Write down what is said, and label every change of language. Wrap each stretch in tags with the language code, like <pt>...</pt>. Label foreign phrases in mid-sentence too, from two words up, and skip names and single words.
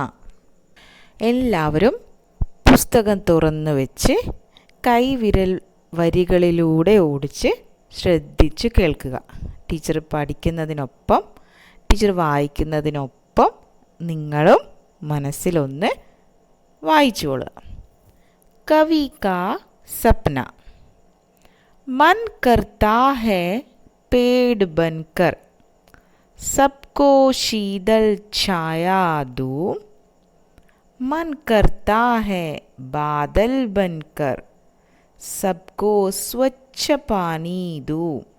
<ml>എല്ലാവരും പുസ്തകം തുറന്നു വെച്ച് കൈവിരൽ വരികളിലൂടെ ഓടിച്ച് ശ്രദ്ധിച്ച് കേൾക്കുക. ടീച്ചർ പഠിക്കുന്നതിനൊപ്പം, ടീച്ചർ വായിക്കുന്നതിനൊപ്പം നിങ്ങളും മനസ്സിലൊന്ന് വായിച്ചുകൊള്ളുക.</ml> <hi>कवि का सपना. मन करता है पेड़ बनकर सबको शीतल छाया दूं. मन करता है बादल बनकर सबको स्वच्छ पानी दूं.</hi>